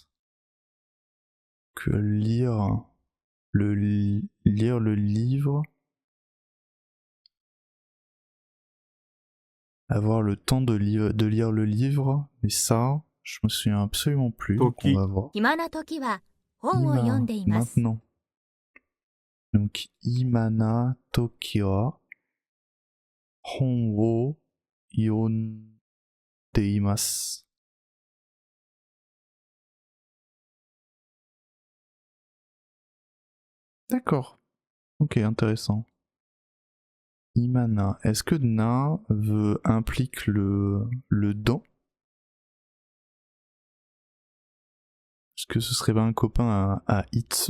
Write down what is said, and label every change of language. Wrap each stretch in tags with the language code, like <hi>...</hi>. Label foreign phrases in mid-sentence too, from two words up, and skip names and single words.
<fr>Que lire le livre, avoir le temps de lire le livre, et ça, je me souviens absolument plus. Donc on va voir.</fr> <ja>暇な時は本を読んでいます。</ja> <fr>Maintenant.</fr> <ja>Donc 暇な時は本を読んでいます.</ja> <fr>D'accord. Ok, intéressant. Imana. Est-ce que na implique le dans? Est-ce que ce serait pas un copain à Itsu?</fr>